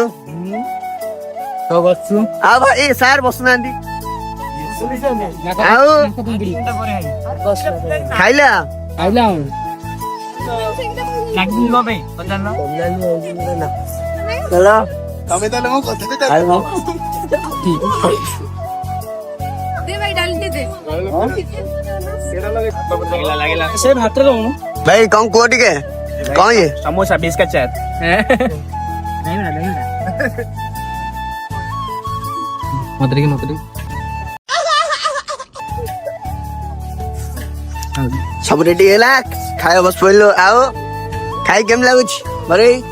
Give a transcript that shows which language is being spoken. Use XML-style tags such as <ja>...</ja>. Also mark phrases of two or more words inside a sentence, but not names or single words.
<or>ସବୁ ବସଛୁ ଆଉ ଭାଇ ସାର୍ ବସୁନାହାନ୍ତି ଆଉ ଖାଇଲା ଖାଇଲା ଚାଲ ତମେ ତାହେଲେ ମୋ କଥା</or> <hi>दे भाई डाल दे</hi> <or>ସେ ଭାତରେ ରହୁନୁ ଭାଇ କଣ କୁହ ଟିକେ କଣ ଇଏ ସମୋସା ବିସ୍କେଟ ଚାଟ ମତେ ସବୁ ରେଡି ହେଲା ଖାଇବା ବସି ପଡିଲୁ ଆଉ ଖାଇ କେମିତି ଲାଗୁଛି ଘରେ</or>